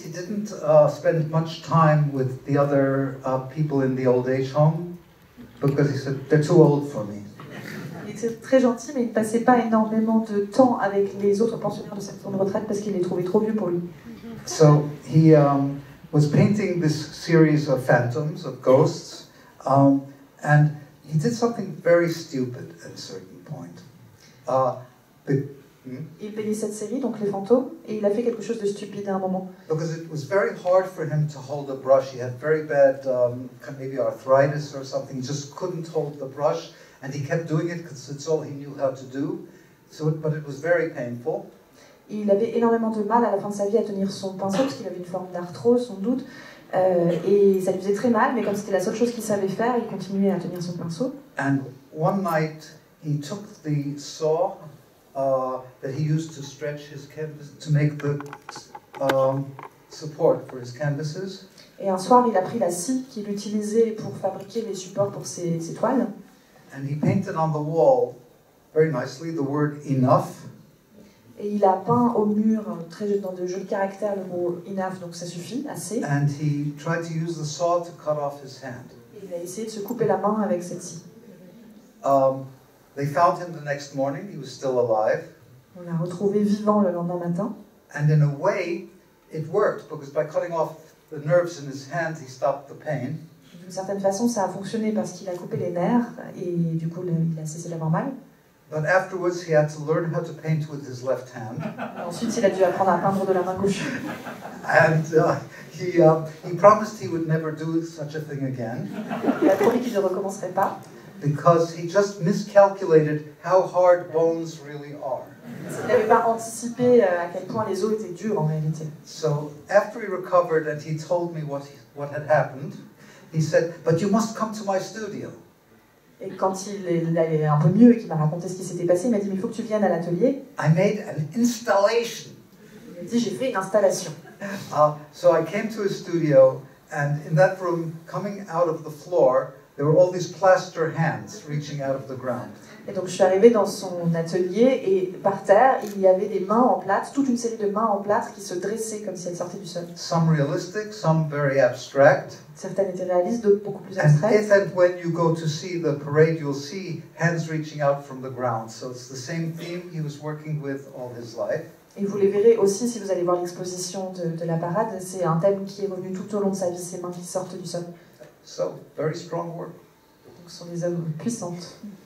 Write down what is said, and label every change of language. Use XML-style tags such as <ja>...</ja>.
<en>He didn't spend much time with the other people in the old age home because he said, they're too old for me.</en> <fr>Il était très gentil, mais il ne passait pas énormément de temps avec les autres pensionnaires de cette maison de retraite parce qu'il les trouvait trop vieux pour lui.</fr> <en>So he was painting this series of phantoms, of ghosts, and he did something very stupid at a certain point.</en> <fr>Il peignait cette série, donc les fantômes, et il a fait quelque chose de stupide à un moment.</fr> <en>Because it was very hard for him to hold a brush. He had very bad, maybe arthritis or something. He just couldn't hold the brush, and he kept doing it because it's all he knew how to do. But it was very painful.</en> <fr>Il avait énormément de mal à la fin de sa vie à tenir son pinceau, parce qu'il avait une forme d'arthrose, sans doute, et ça lui faisait très mal, mais comme c'était la seule chose qu'il savait faire, il continuait à tenir son pinceau.</fr> <en>And one night, he took the saw that he used to stretch his canvas, to make the support for his canvases.</en> <fr>Et un soir, il a pris la scie qu'il utilisait pour fabriquer les supports pour ses toiles.</fr> <en>And he painted on the wall, very nicely, the word enough.</en> <fr>Et il a peint au mur, dans de jolis caractères, le mot enough, donc ça suffit, assez.</fr> <en>And he tried to use the saw to cut off his hand.</en> <fr>Et il a essayé de se couper la main avec cette scie.</fr> <en>They found him the next morning, he was still alive.</en> <fr>On l'a retrouvé vivant le lendemain matin.</fr> <en>And in a way, it worked, because by cutting off the nerves in his hand, he stopped the pain.</en> <fr>D'une certaine façon, ça a fonctionné parce qu'il a coupé les nerfs et du coup, il a cessé d'avoir mal.</fr> <en>But afterwards, he had to learn how to paint with his left hand.</en> <fr>Ensuite, il a dû apprendre à peindre de la main gauche.</fr> <en>And he promised he would never do such a thing again.</en> <fr>Il a promis qu'il ne recommencerait pas.</fr> <en>Because he just miscalculated how hard bones really are.</en> <fr>Il n'avait pas anticipé à quel point les os étaient durs en réalité.</fr> <en>So after he recovered and he told me what had happened, he said, "But you must come to my studio."</en> <fr>Et quand il allait un peu mieux et qu'il m'a raconté ce qui s'était passé, il m'a dit mais il faut que tu viennes à l'atelier.</fr> <en>I made an installation.</en> <fr>Il m'a dit j'ai fait une installation.</fr> <en>So I came to his studio, and in that room, coming out of the floor, there were all these plaster hands reaching out of the ground.</en> <fr>Et donc je suis arrivée dans son atelier et par terre il y avait des mains en plâtre, toute une série de mains en plâtre qui se dressaient comme si elles sortaient du sol.</fr> <en>Some realistic, some very abstract.</en> <fr>Certaines étaient réalistes, d'autres beaucoup plus</fr> <en>And</en> <fr>abstraites.</fr> <en>if and when you go to see the parade, you'll see hands reaching out from the ground. So it's the same theme he was working with all his life.</en> <fr>Et vous les verrez aussi si vous allez voir l'exposition de la parade, c'est un thème qui est revenu tout au long de sa vie, ces mains qui sortent du sol.</fr> <en>So, very strong work.</en> <fr>Donc ce sont des œuvres puissantes.</fr>